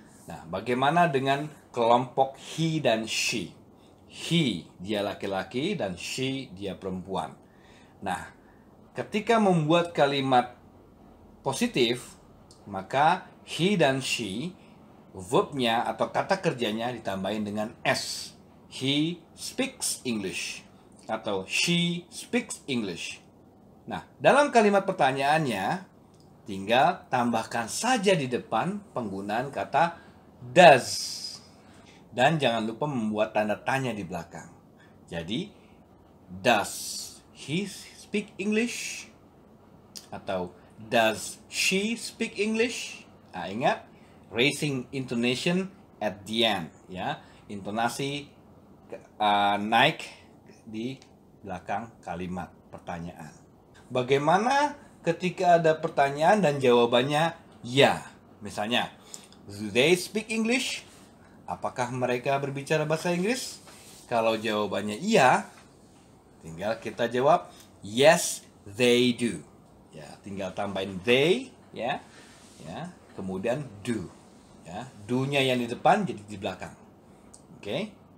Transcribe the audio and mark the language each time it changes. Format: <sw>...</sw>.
<id>Nah, bagaimana dengan kelompok he dan she? He, dia laki-laki, dan she, dia perempuan. Nah, ketika membuat kalimat positif, maka he dan she, verbnya atau kata kerjanya ditambahin dengan s.</id> <en>He speaks English atau she speaks English.</en> <id>Nah, dalam kalimat pertanyaannya, tinggal tambahkan saja di depan penggunaan kata does. Dan jangan lupa membuat tanda tanya di belakang.</id> <en>Jadi, does he speak English? Atau does she speak English?</en> <id>Nah, ingat,</id> <en>raising intonation at the end.</en> <id>Ya, intonasi naik di belakang kalimat pertanyaan. Bagaimana ketika ada pertanyaan dan jawabannya ya?</id> <en>Misalnya, do they speak English?</en> <id>Apakah mereka berbicara bahasa Inggris? Kalau jawabannya iya, tinggal kita jawab</id> <en>yes they do.</en> <id>Ya, tinggal tambahin they, ya, kemudian do. Ya, do-nya yang di depan jadi di belakang. Oke.</id>